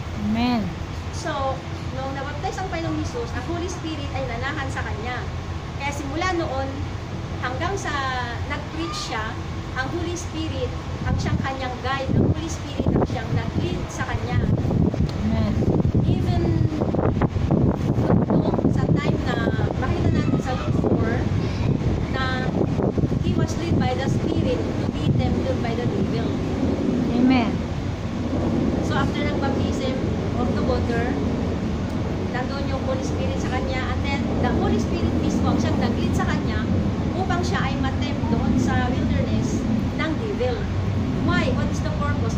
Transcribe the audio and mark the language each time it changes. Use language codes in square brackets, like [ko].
[tl] Amen. So, nung nabaptize ang Panginoong Jesus, ang Holy Spirit ay nanahan sa kanya. Kaya simula noon, hanggang sa nag-preach siya, ang Holy Spirit ang siyang kanyang guide. Ang Holy Spirit ang siyang nag-lead sa kanya. Amen. Even noong sa time na makita natin sa [en] Luke 4 [tl] na [en] he was led by the Spirit to be tempted by the devil. Amen. [tl] So after ng baptism of the water, nandun yung Holy Spirit sa kanya, and then the Holy Spirit mismo ang siyang nag-lead sa kanya upang siya ay matempt doon sa wilderness ng devil. [en] Why? What is the purpose?